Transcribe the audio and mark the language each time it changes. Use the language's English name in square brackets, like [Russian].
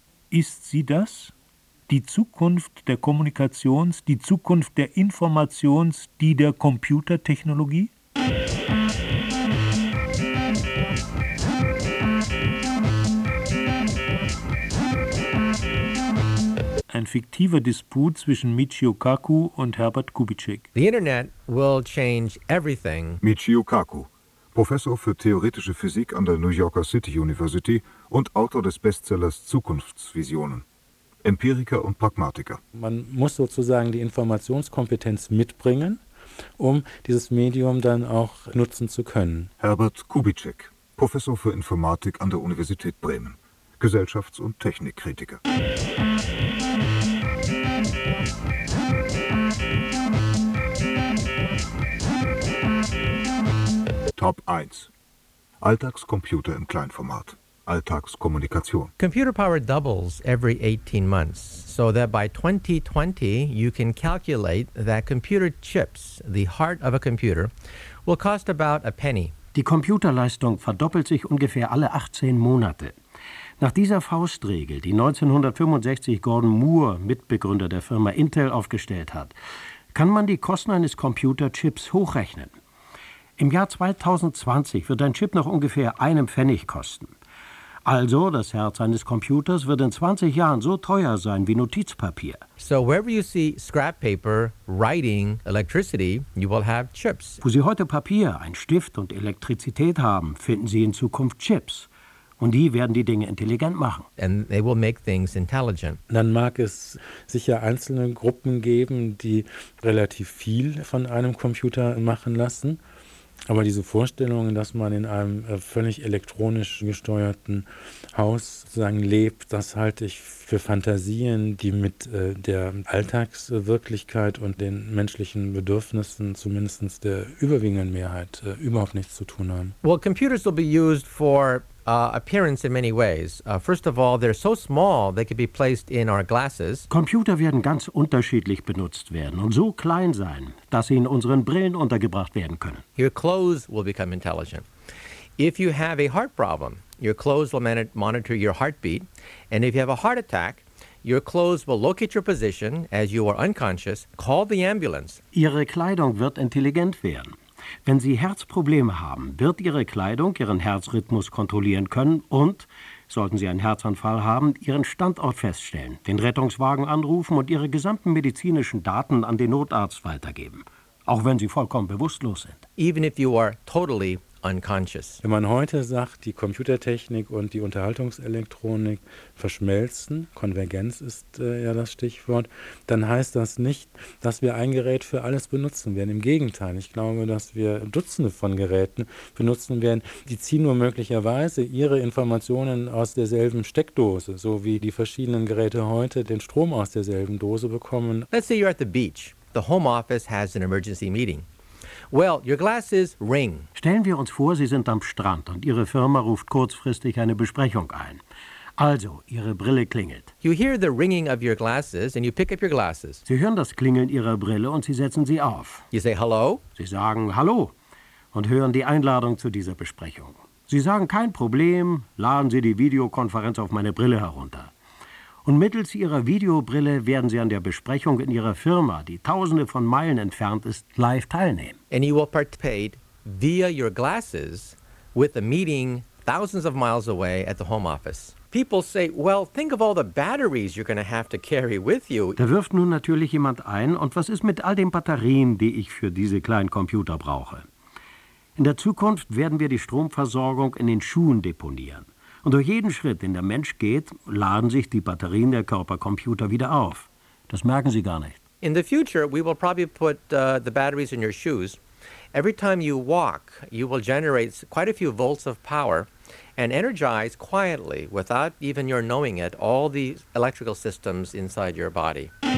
[German] Ist sie das? Die Zukunft der Kommunikations-, die Zukunft der Informations-, die der Computertechnologie? Ein fiktiver Disput zwischen Michio Kaku und Herbert Kubitschek. [English] The Internet will change everything. [German] Michio Kaku, Professor für theoretische Physik an der New Yorker City University und Autor des Bestsellers Zukunftsvisionen. Empiriker und Pragmatiker. Man muss sozusagen die Informationskompetenz mitbringen, um dieses Medium dann auch nutzen zu können. Herbert Kubitschek, Professor für Informatik an der Universität Bremen, Gesellschafts- und Technikkritiker. Top 1. Alltagscomputer im Kleinformat. Alltagskommunikation. [English] Computer power doubles every 18 months, so that by 2020 you can calculate that computer chips, the heart of a computer, will cost about a penny. [German] Die Computerleistung verdoppelt sich ungefähr alle 18 Monate. Nach dieser Faustregel, die 1965 Gordon Moore, Mitbegründer der Firma Intel, aufgestellt hat, kann man die Kosten eines Computerchips hochrechnen. Im Jahr 2020 wird ein Chip noch ungefähr einen Pfennig kosten. Also, das Herz eines Computers wird in 20 Jahren so teuer sein wie Notizpapier. [English] So wherever you see scrap paper, writing, electricity, you will have chips. [German] Wo Sie heute Papier, ein Stift und Elektrizität haben, finden Sie in Zukunft Chips. Und die werden die Dinge intelligent machen. [English] And they will make things intelligent. [German] Dann mag es sicher einzelne Gruppen geben, die relativ viel von einem Computer machen lassen. Aber diese Vorstellung, dass man in einem völlig elektronisch gesteuerten Haus sozusagen lebt, das halte ich für Fantasien, die mit der Alltagswirklichkeit und den menschlichen Bedürfnissen zumindest der überwiegenden Mehrheit überhaupt nichts zu tun haben. [English] Well, computers will be used for appearance in many ways. First of all, they're so small, they could be placed in our glasses. [German] Computer werden ganz unterschiedlich benutzt werden und so klein sein, dass sie in unseren Brillen untergebracht werden können. [English] Your clothes will become intelligent. If you have a heart problem, your clothes will monitor your heartbeat. And if you have a heart attack, your clothes will locate your position as you are unconscious, call the ambulance. [German] Ihre Kleidung wird intelligent werden. Wenn Sie Herzprobleme haben, wird Ihre Kleidung Ihren Herzrhythmus kontrollieren können und, sollten Sie einen Herzanfall haben, Ihren Standort feststellen, den Rettungswagen anrufen und Ihre gesamten medizinischen Daten an den Notarzt weitergeben, auch wenn Sie vollkommen bewusstlos sind. [English] Even if you are totally unconscious. [German] Wenn man heute sagt, die Computertechnik und die Unterhaltungselektronik verschmelzen, Konvergenz ist ja das Stichwort, dann heißt das nicht, dass wir ein Gerät für alles benutzen werden. Im Gegenteil, ich glaube, dass wir Dutzende von Geräten benutzen werden. Die ziehen nur möglicherweise ihre Informationen aus derselben Steckdose, so wie die verschiedenen Geräte heute den Strom aus derselben Dose bekommen. [English] Let's say you're at the beach. The home office has an emergency meeting. Well, your glasses ring. [German] Stellen wir uns vor, Sie sind am Strand und Ihre Firma ruft kurzfristig eine Besprechung ein. Also, Ihre Brille klingelt. [English] You hear the ringing of your glasses and you pick up your glasses. [German] Sie hören das Klingeln Ihrer Brille und Sie setzen sie auf. [English] You say hello. [German] Sie sagen hallo und hören die Einladung zu dieser Besprechung. Sie sagen kein Problem, laden Sie die Videokonferenz auf meine Brille herunter. Und mittels Ihrer Videobrille werden Sie an der Besprechung in Ihrer Firma, die tausende von Meilen entfernt ist, live teilnehmen. [English] And you will participate via your glasses with a meeting thousands of miles away at the home office. People say, well, think of all the batteries you're going to have to carry with you. [German] Da wirft nun natürlich jemand ein, und was ist mit all den Batterien, die ich für diese kleinen Computer brauche? In der Zukunft werden wir die Stromversorgung in den Schuhen deponieren. Und durch jeden Schritt, den der Mensch geht, laden sich die Batterien der Körpercomputer wieder auf. Das merken Sie gar nicht. [English] In the future, we will probably put the batteries in your shoes. Every time you walk, you will generate quite a few volts of power and energize quietly, without even your knowing it, all the electrical systems inside your body.